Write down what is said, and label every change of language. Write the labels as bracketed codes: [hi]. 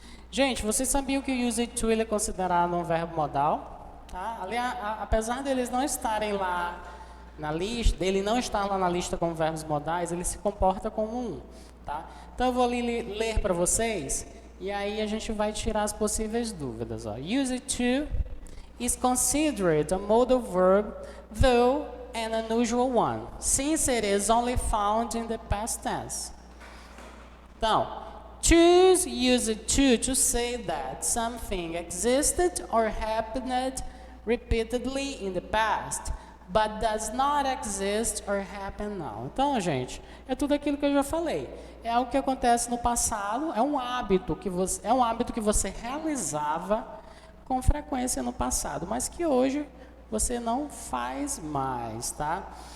[pt] Gente, vocês sabiam que o used to ele é considerado um verbo modal? Tá? Apesar deles não estarem lá na lista, dele não estar lá na lista como verbos modais, ele se comporta como um. Tá? Então eu vou ler para vocês e aí a gente vai tirar as possíveis dúvidas. Ó. [en] Used to is considered a modal verb, though an unusual one, since it is only found in the past tense. [pt] Então, [en] choose used to say that something existed or happened repeatedly in the past, but does not exist or happen now. [pt] Então, gente, é tudo aquilo que eu já falei. É algo que acontece no passado, é um hábito que você realizava com frequência no passado, mas que hoje você não faz mais, tá?